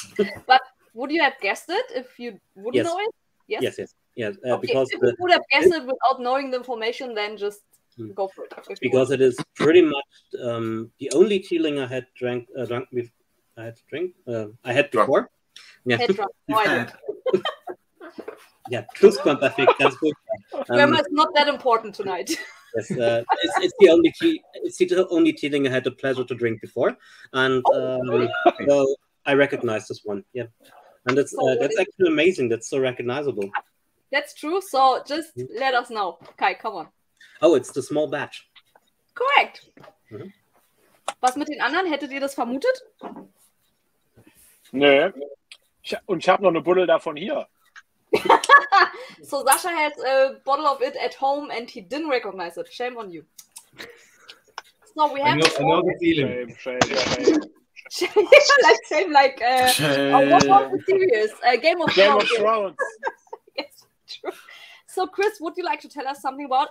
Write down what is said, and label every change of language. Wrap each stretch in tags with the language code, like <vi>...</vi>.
<en>But would you have guessed it if you wouldn't know it? Yes. Okay. Because if you would have guessed it without knowing the information, then just go for it. Because it is pretty much the only Teeling I had drunk before. Yeah.</en> <de>Ja, Schlussquamperfekt, ganz gut.</de> <en>Grammar is not that important tonight. Yes, it's the only Teeling I had the pleasure to drink before, and so I recognize this one. Yeah, and that's actually amazing. That's so recognizable. That's true. So just let us know. Kai, come on. Oh, it's the small batch. Correct.</en> <de>Was mit den anderen? Hättet ihr das vermutet? Nö. Und ich habe noch eine Buddel davon hier.</de> <en>So Sasha has a bottle of it at home and he didn't recognize it. Shame on you. So we have. I know the feeling. Shame. Shame, like what was the series? Game of Thrones. Yes, true. So Chris, would you like to tell us something about?</en>